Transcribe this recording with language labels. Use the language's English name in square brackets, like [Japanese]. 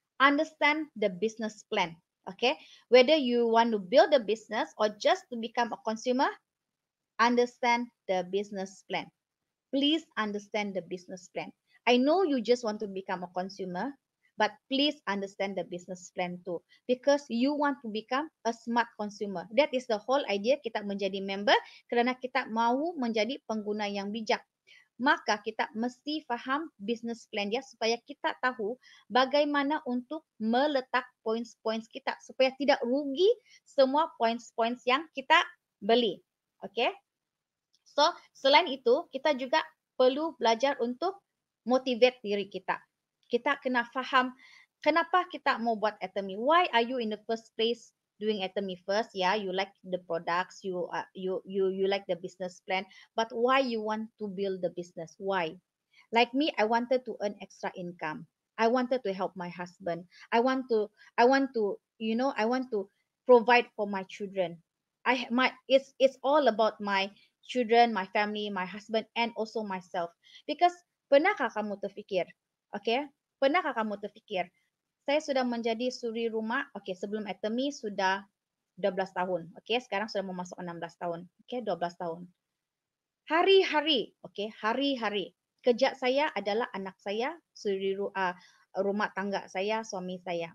[English] Understand the business plan. Okay, whether you want to build a business or just to become a consumer, understand the business plan. Please understand the business plan. I know you just want to become a consumer, but please understand the business plan too, because you want to become a smart consumer. That is the whole idea [Malay] kita menjadi member, kerana kita mahu menjadi pengguna yang bijak. Maka kita mesti faham business plan dia supaya kita tahu bagaimana untuk meletak points-points kita supaya tidak rugi semua points-points yang kita beli. Okay? So, selain itu, kita juga perlu belajar untuk motivate diri kita. Kita kena faham kenapa kita mau buat Atomy. [English] Why are you in the first place doing Atomy first? Yeah, you like the products, you like the business plan, but why you want to build the business? Why? Like me, I wanted to earn extra income. I wanted to help my husband. I want to provide for my children. It's all about my children, my family, my husband, and also myself. [Malay] Because pernahkah kamu terfikir, okay? Pernahkah kamu terfikir, saya sudah menjadi suri rumah, okay, sebelum Atomy sudah 12 tahun, okay? Sekarang sudah memasuk 16 tahun, okay, 12 tahun. Hari-hari, okay, hari-hari. Kerja saya adalah anak saya, suri rumah tangga saya, suami saya.